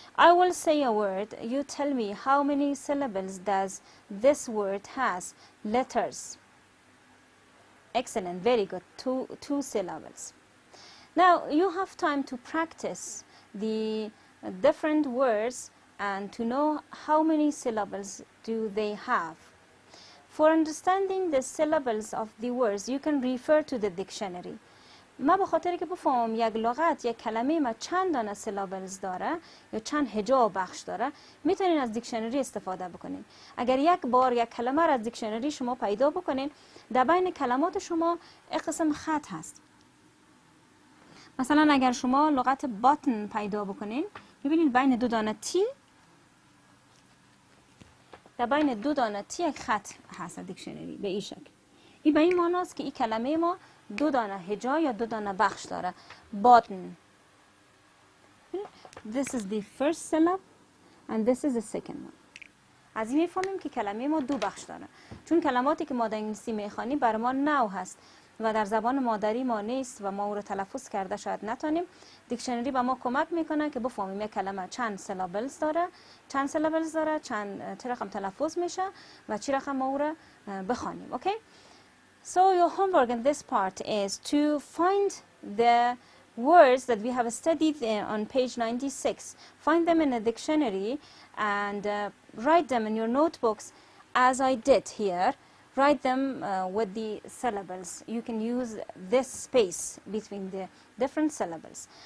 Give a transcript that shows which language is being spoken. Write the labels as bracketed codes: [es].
[en] I will say a word. You tell me how many syllables does this word has? Letters. Excellent, very good. Two syllables. Now you have time to practice the different words and to know how many syllables do they have. For understanding the syllables of the words, you can refer to the dictionary. [fa] ما به خاطر که بفهم یک لغت یک کلمه ما چند دانه syllables داره یا چند هجا بخش داره، میتونین از دیکشنری استفاده بکنین. اگر یک بار یک کلمه را از دیکشنری شما پیدا بکنین، در بین کلمات شما یک قسم خط هست. مثلا اگر شما لغت button پیدا بکنین، میبینید بین دو دانه T که بین دو دانه تی یک خط هست دیکشنری به این شکل. این به این معناست که این کلمه ما دو دانه هجا یا دو دانه بخش داره. [en] button. This is the first syllable and this is the second one. [fa] از این میفهمیم که کلمه ما دو بخش داره. چون کلماتی که ما در انگلیسی میخوانیم بر ما نو هست و در زبان مادری ما نیست و ما او رو تلفظ کرده شاید نتونیم. دیکشنری به ما کمک میکنه که بفهمیم یک کلمه چند سیلابلز داره، چه رقم تلفظ میشه و چی رقم ما او رو بخوانیم. [en] Okay? So your homework in this part is to find the words that we have studied on page 96. Find them in a dictionary and write them in your notebooks as I did here. Write them with the syllables. You can use this space between the different syllables.